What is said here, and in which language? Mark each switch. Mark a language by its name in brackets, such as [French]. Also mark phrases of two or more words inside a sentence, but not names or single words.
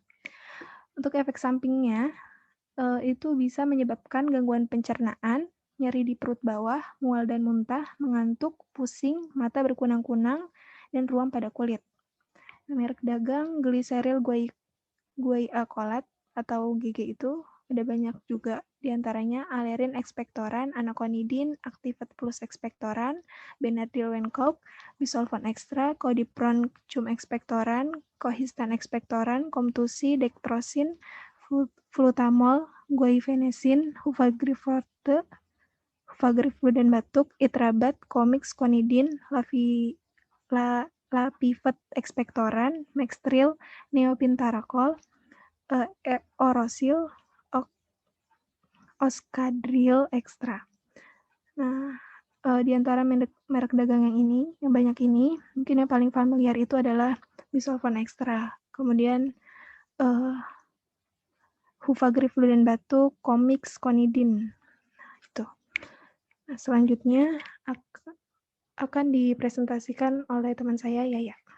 [Indonesian] Untuk efek sampingnya, itu bisa menyebabkan gangguan pencernaan, nyeri di perut bawah, mual dan muntah, mengantuk, pusing, mata berkunang-kunang, dan ruam pada kulit. Merek dagang glyceryl guaicolat atau GG itu ada banyak juga, diantaranya Alerin Expectorant, Anaconidin, Activate Plus Expectorant, Benadryl Wencop, Bisolvan Extra, Codipron Cum Expectorant, Cohistan Expectorant, Comtusi, Dextrosin, Flutamol, Guaifenesin, Huvagriflor dan batuk, Itrabat, Comix, Conidin, Lapivet Expectorant, Maxtril, Neopintaracol, Orosil, Oskadril Extra. Nah, di antara merek dagang yang banyak ini, mungkin yang paling familiar itu adalah Bisolvan Extra. Kemudian Huvagriflor dan batuk, Comix, Conidin. Itu. Nah, selanjutnya akan dipresentasikan oleh teman saya, Yaya.